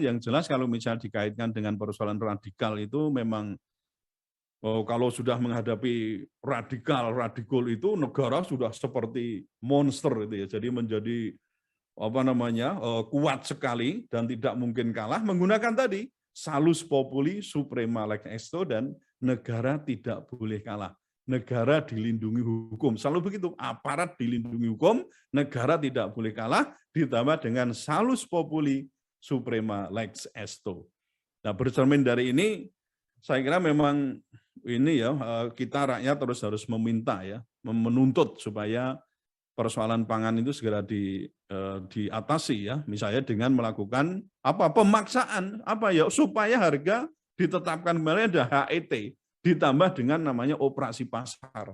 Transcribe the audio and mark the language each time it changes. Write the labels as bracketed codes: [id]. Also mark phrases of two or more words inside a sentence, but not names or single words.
[id] Yang jelas kalau misalnya dikaitkan dengan persoalan radikal itu memang kalau sudah menghadapi radikal itu negara sudah seperti monster itu ya. Jadi menjadi kuat sekali dan tidak mungkin kalah menggunakan tadi [la] salus populi suprema lex esto [id] dan negara tidak boleh kalah. Negara dilindungi hukum. Selalu begitu, aparat dilindungi hukum, negara tidak boleh kalah, ditambah dengan [la] salus populi suprema lex esto. [id] Nah, bercermin dari ini, saya kira memang ini ya kita rakyat terus harus meminta ya, menuntut supaya persoalan pangan itu segera diatasi ya, misalnya dengan melakukan pemaksaan supaya harga ditetapkan kembali ada HET ditambah dengan namanya operasi pasar.